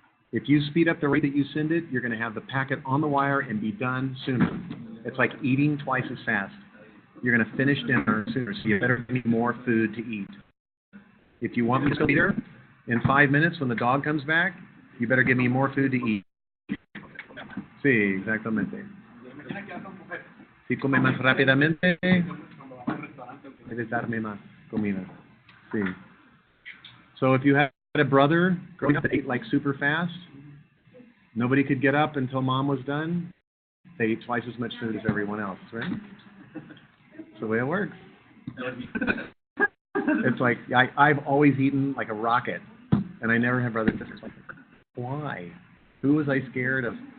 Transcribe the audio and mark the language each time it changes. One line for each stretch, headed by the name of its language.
English: If you speed up the rate that you send it, you're going to have the packet on the wire and be done sooner. It's like eating twice as fast. You're going to finish dinner sooner, so you better give me more food to eat. If you want me to still be there in 5 minutes when the dog comes back, You better give me more food to eat.
Spanish: Sí, exactamente. Si come más rápidamente, debes darme más comida. Sí.
English: So if you had a brother growing up that ate like super fast, nobody could get up until mom was done, they ate twice as much food as everyone else, right? That's the way it works. It's like, I've always eaten like a rocket, and I never had brothers and sisters. Like, why? Who was I scared of?